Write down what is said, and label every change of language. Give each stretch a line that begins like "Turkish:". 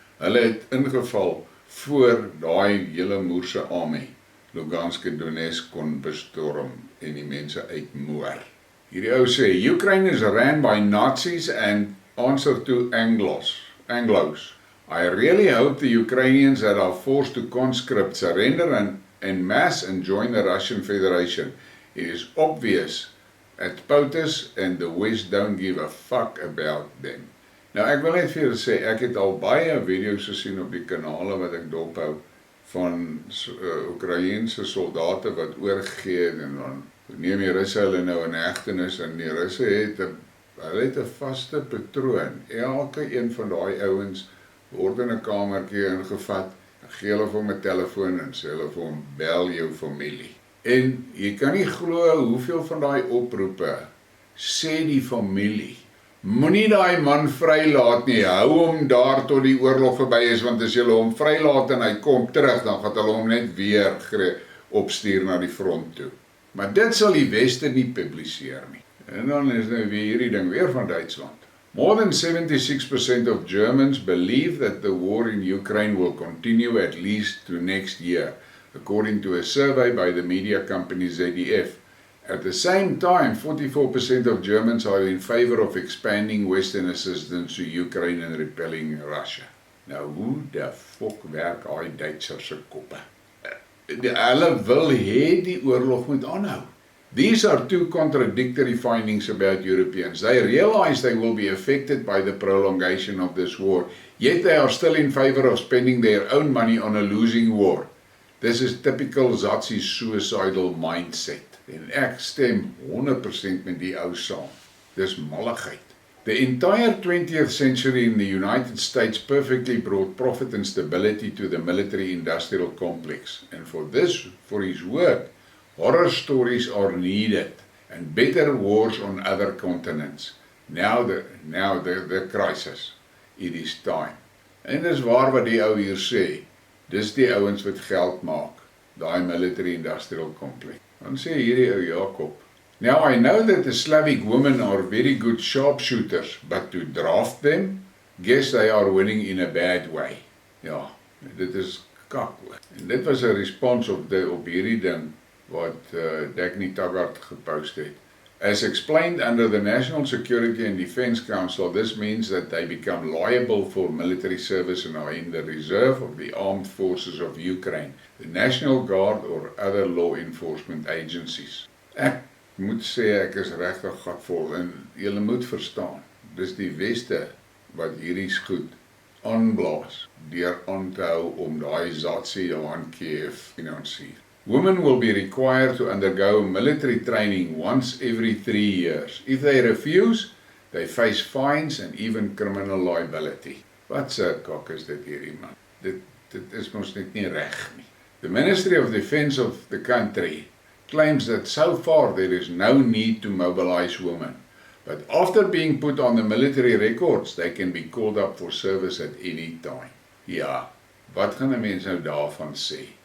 Afrikaans: Hulle het ingeval voor daai hele Moerse army, Luganske Donetsk kon bestorm en die mense uitmoor. Hierdie ou sê,
English: Ukraine is ran by Nazis and answer to Anglos. I really hope the Ukrainians that are forced to conscript surrender en masse and join the Russian Federation. It is obvious at POTUS and the West don't give a fuck about them.
Afrikaans: Nou ek wil net vir julle sê, ek het al baie video's gesien op die kanale wat ek dophou van Oekraïense soldate wat oorgegee het en dan neem die Russe hulle nou in hegtenis en die Russe het 'n vaste patroon. Elke een van daai ouens word in 'n kamertjie ingevat, gee hulle vir hom 'n telefoon en sê hulle vir hom bel jou familie. En jy kan nie glo hoeveel van daai oproepe sê die familie, moenie daai man vrylaat nie, hou hom daar tot die oorlog verby is, want as julle hom vrylaat en hy kom terug, dan gaan hulle hom net weer opstuur na die front toe. Maar dit sal die Weste nie publiseer nie. En dan is nou weer hierdie ding weer van Duitsland.
English: More than 76% of Germans believe that the war in Ukraine will continue at least to next year, according to a survey by the media company ZDF. At the same time, 44% of Germans are in favor of expanding Western assistance to Ukraine and repelling Russia.
Afrikaans: Nou, hoe de fok werk daai Duitsers se koppe? Hulle wil hê die oorlog moet aanhou.
English: These are two contradictory findings about Europeans. They realize they will be affected by the prolongation of this war, yet they are still in favor of spending their own money on a losing war. This is typical Zazi's suicidal mindset.
Afrikaans: En ek stem 100% met die ou saam. Dis malligheid.
English: The entire 20th century in the United States perfectly brought profit and stability to the military-industrial complex. And for his work, horror stories are needed, and better wars on other continents. Now the crisis. It is time.
Afrikaans: En dis waar wat die ou hier sê. Dis die ouens wat geld maak. Daai military-industrial complex. Dan sê hierdie ou Jakob,
English: now I know that the Slavic women are very good sharpshooters, but to draft them, guess they are winning in a bad way.
Afrikaans: Ja, dit is kak hoor. En dit was 'n respons op hierdie ding wat Dagny Taggart gepost het.
English: As explained under the National Security and Defense Council, this means that they become liable for military service and are in the reserve of the armed forces of Ukraine, the National Guard or other law enforcement agencies.
Afrikaans: Ek moet sê ek is regtig gatvol en julle moet verstaan, dis die Weste wat hierdie goed aanblaas deur aan te hou om daai Zazi aan Kiev finansier.
English: Women will be required to undergo military training once every 3 years. If they refuse, they face fines and even criminal liability.
Afrikaans: Wat 'n kak is dit hierdie man? Dit is mos net nie reg nie.
English: The Ministry of Defense of the country claims that so far there is no need to mobilize women, But after being put on the military records, they can be called up for service at any time.
Afrikaans: Ja, wat gaan 'n mens nou daarvan sê?